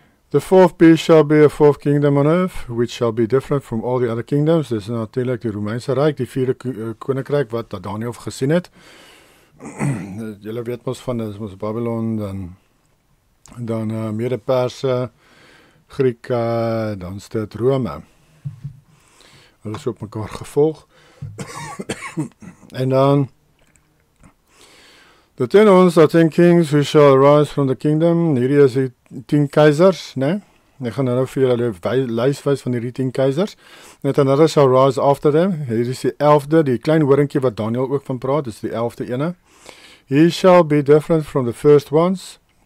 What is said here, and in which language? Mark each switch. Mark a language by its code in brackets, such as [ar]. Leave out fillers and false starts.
[en] The fourth beast shall be a fourth kingdom on earth, which shall be different from all the other kingdoms. [af] Dis natuurlik die Romeinse Ryk, die 4de koninkryk wat Daniël gesien het. Julle weet mos van, dis mos Babylon, dan Mede-Perse, Grieke, dan is dit Rome. Hulle is op mekaar gevolg. En dan [en] the 10 ons, the 10 kings who shall arise from the kingdom. [af] Hierdie is die 10 keisers, né? Ek gaan nou vir julle 'n lys wys van hierdie 10 keisers. [en] Net another shall rise after them. [af] Hier is die 11de, die klein horingkie wat Daniël ook van praat, is die 11de ene. [en] He shall be different from the first ones.